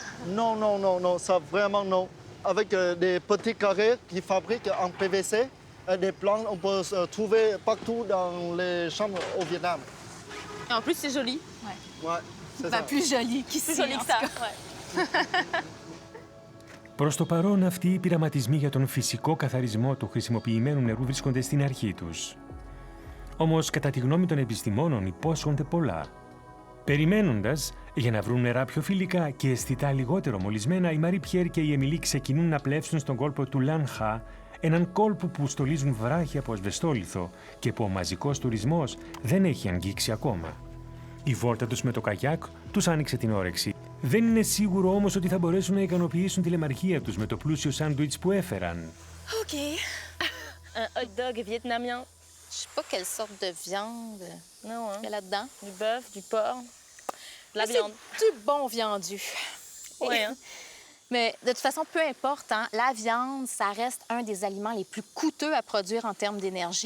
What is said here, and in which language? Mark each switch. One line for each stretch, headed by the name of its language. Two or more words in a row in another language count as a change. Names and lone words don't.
French: Non, non, non, non, ça vraiment non. Avec des petits carrés qui fabriquent en PVC Des plantes, on peut se trouver partout dans les chambres au Vietnam. En plus, c'est joli. Ouais, c'est Ben, ça. plus joli qu'ici. Plus joli en que tout ça. cas. Ouais.
Greek: Προς το παρόν, αυτοί οι πειραματισμοί για τον φυσικό καθαρισμό του χρησιμοποιημένου νερού βρίσκονται στην αρχή τους. Όμως, κατά τη γνώμη των επιστημόνων, υπόσχονται πολλά. Περιμένοντας, για να βρουν νερά πιο φιλικά και αισθητά λιγότερο μολυσμένα, η Μαρή Πιέρ και η Εμιλή ξεκινούν να πλεύσουν στον κόλπο του Λανχά, έναν κόλπο που στολίζουν βράχοι από ασβεστόλιθο και που ο μαζικός τουρισμός δεν έχει αγγίξει ακόμα. Η βόλτα τους με το καγιάκ τους άνοιξε την όρεξη. Δεν είναι σίγουρο όμως ότι θα μπορέσουν να ικανοποιήσουν τη λεμαργία τους με το πλούσιο σάντουιτς που έφεραν.
French: OK. Un hot dog vietnamien. Je sais pas quelle sorte de viande Non, hein. il y a là-dedans. Du bœuf, du porc, de la Mais viande. C'est du bon viandu. Ouais, hein. Mais de toute façon, peu importe, hein, la viande, ça reste un des aliments les plus coûteux à produire en termes d'énergie.